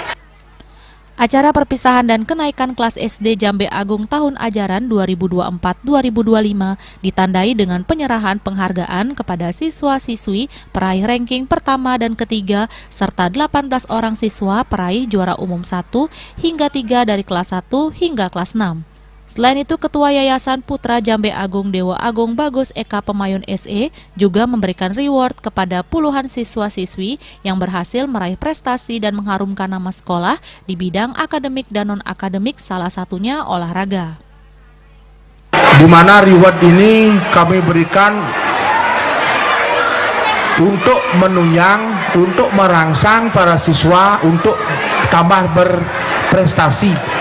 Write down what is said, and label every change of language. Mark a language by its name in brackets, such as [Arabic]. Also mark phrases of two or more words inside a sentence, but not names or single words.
[Indonesian] Acara perpisahan dan kenaikan kelas SD Jambe Agung tahun ajaran 2024-2025 ditandai dengan penyerahan penghargaan kepada siswa-siswi peraih ranking pertama dan ketiga serta 18 orang siswa peraih juara umum 1 hingga 3 dari kelas 1 hingga kelas 6. Selain itu, Ketua Yayasan Putra Jambe Agung Dewa Agung Bagus Eka Pemayun SE juga memberikan reward kepada puluhan siswa-siswi yang berhasil meraih prestasi dan mengharumkan nama sekolah di bidang akademik dan non-akademik, salah satunya olahraga. Di mana reward ini kami berikan untuk menunjang, untuk merangsang para siswa untuk tambah berprestasi.